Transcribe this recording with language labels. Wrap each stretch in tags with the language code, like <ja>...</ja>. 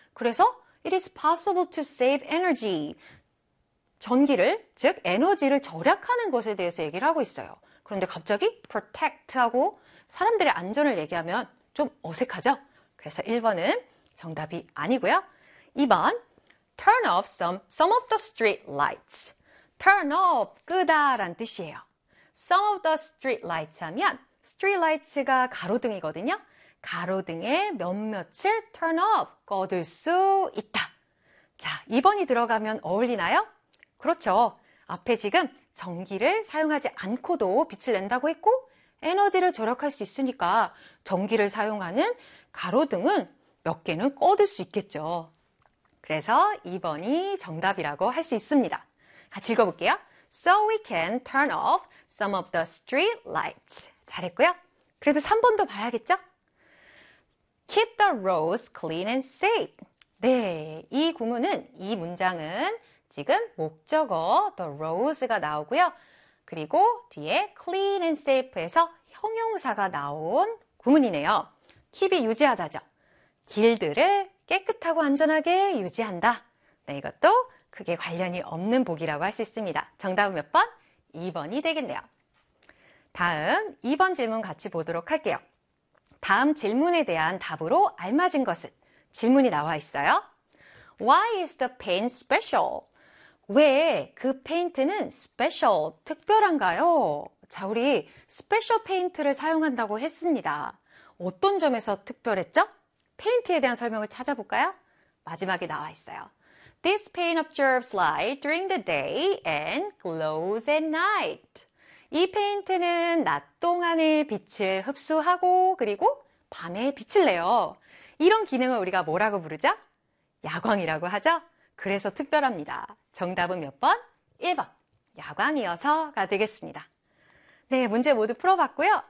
<ko>그래서</ko> <en>it is possible to save energy.</en> <ko>전기를, 즉 에너지를 절약하는 것에 대해서 얘기를 하고 있어요. 그런데 갑자기 protect 하고 사람들의 안전을 얘기하면 좀 어색하죠? 그래서 1번은 정답이 아니고요.</ko> <en>2번, turn off some of the street lights. turn off,</en> <ko>끄다란 뜻이에요.</ko> <en>some of the street lights</en> <ko>하면 스트리트라이트가 가로등이거든요. 가로등의 몇몇을 turn off, 꺼둘 수 있다. 자, 2번이 들어가면 어울리나요? 그렇죠. 앞에 지금 전기를 사용하지 않고도 빛을 낸다고 했고, 에너지를 절약할 수 있으니까 전기를 사용하는 가로등은 몇 개는 꺼둘 수 있겠죠. 그래서 2번이 정답이라고 할수 있습니다. 같이 읽어볼게요.</ko> <en>So we can turn off some of the street lights.</en> <ko>잘했고요. 그래도 3번도 봐야겠죠?</ko> <en>Keep the roads clean and safe.</en> <ko>네, 이 구문은 이 문장은 지금 목적어 the roads가 나오고요. 그리고 뒤에 clean and safe에서 형용사가 나온 구문이네요. Keep이 유지하다죠. 길들을 깨끗하고 안전하게 유지한다. 네, 이것도 크게 관련이 없는 보기라고 할수 있습니다. 정답은 몇 번? 2번이 되겠네요. 다음 2번 질문 같이 보도록 할게요. 다음 질문에 대한 답으로 알맞은 것은? 질문이 나와 있어요.</ko> <en>Why is the paint special?</en> <ko>왜그 페인트는 special, 특별한가요? 자, 우리 special 페인트를 사용한다고 했습니다. 어떤 점에서 특별했죠? 페인트에 대한 설명을 찾아볼까요? 마지막에 나와 있어요.</ko> <en>This paint absorbs light during the day and glows at night.</en> <ko>이 페인트는 낮 동안에 빛을 흡수하고 그리고 밤에 빛을 내요. 이런 기능을 우리가 뭐라고 부르죠? 야광이라고 하죠? 그래서 특별합니다. 정답은 몇 번? 1번. 야광이어서가 되겠습니다. 네, 문제 모두 풀어봤고요.</ko>